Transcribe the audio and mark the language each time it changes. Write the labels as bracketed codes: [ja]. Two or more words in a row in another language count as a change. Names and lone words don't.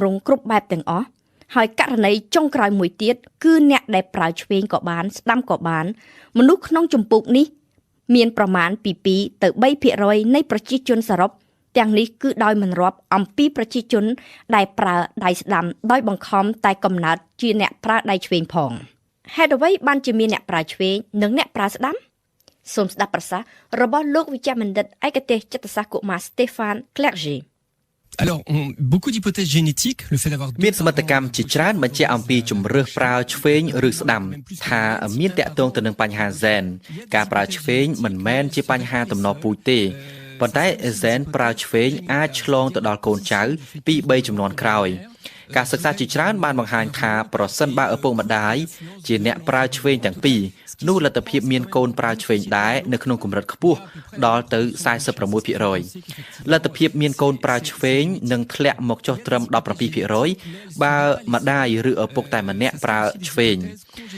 [km] ង់គ្រប់បែបទាំងអស់ហើយករណីចុងក្រោយមួយទៀតគឺអ្នកដែលប្រើឆ្វេងក៏បានស្ដាំក៏បានមនុស្សក្នុងចម្ពោះនេះមានប្រមាណពី2ទៅ3% នៃប្រជាជនសរុបទាំងនេះគឺដោយមិនរាប់អំពីប្រជាជនដែលប្រើដៃស្ដាំដោយបង្ខំតែកំណើតជាអ្នកប្រើដៃឆ្វេងផងហេតុអ្វីបានជាមានអ្នកប្រើឆ្វេងនិងអ្នកប្រើស្ដាំសូមស្ដាប់ប្រសាសន៍របស់លោកវិជ្ជបណ្ឌិតឯកទេសចិត្តសាស្ត្រកុមារ Stéphane Clerget [fr] Alors, beaucoup d'hypothèses génétiques, le fait d'avoir [km] មានសមត្ថកម្មជាច្រើនបញ្ជាក់អំពីជំរឿសប្រើឆ្វេងឬស្ដាំថាមានតាក់ទងទៅនឹងបញ្ហា gen ការប្រើឆ្វេងមិន មែនជាបញ្ហាទំនាស់ពូជទេប៉ុន្តែ gen ប្រើឆ្វេងអាចឆ្លងទៅដល់កូនចៅពី3ជំនាន់ក្រោយការសិក្សាជាច្រើនបានបង្ហាញថាប្រសិនបើឪពុកម្ដាយជាអ្នកប្រើឆ្វេងទាំងពីរនោះលទ្ធភាពមានកូនប្រើឆ្វេងដែរនៅក្នុងកម្រិតខ្ពស់ដល់ទៅ 46% លទ្ធភាពមានកូនប្រើឆ្វេងនឹងធ្លាក់មកចុះត្រឹម 17% បើម្ដាយឬឪពុកតែម្នាក់ប្រើឆ្វេង